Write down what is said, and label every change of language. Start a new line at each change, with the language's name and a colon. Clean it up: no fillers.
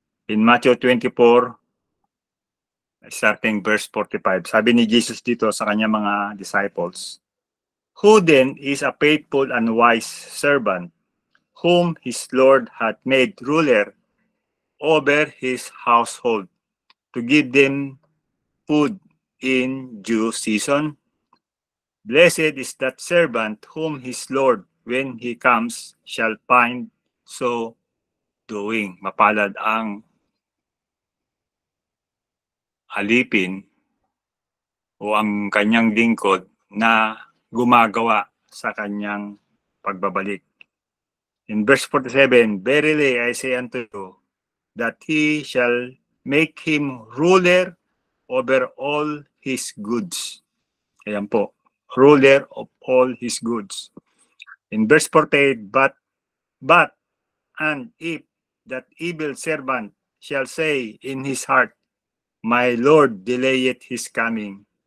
English: In Matthew 24, starting verse 45,
Filipino: sabi ni Jesus dito sa kanyang mga
English: disciples, "Who then is a faithful and wise servant, whom his Lord hath made ruler over his household, to give them food in due season? Blessed is that servant whom his Lord, when he comes, shall find so doing."
Filipino: Mapalad ang alipin o ang kanyang lingkod na gumagawa sa kanyang pagbabalik.
English: In verse 47, "Verily I say unto you, that he shall make him ruler over all his goods."
Filipino: Ayan po,
English: ruler of all his goods. In verse 48, but and if that evil servant shall say in his heart, My Lord delayeth his coming,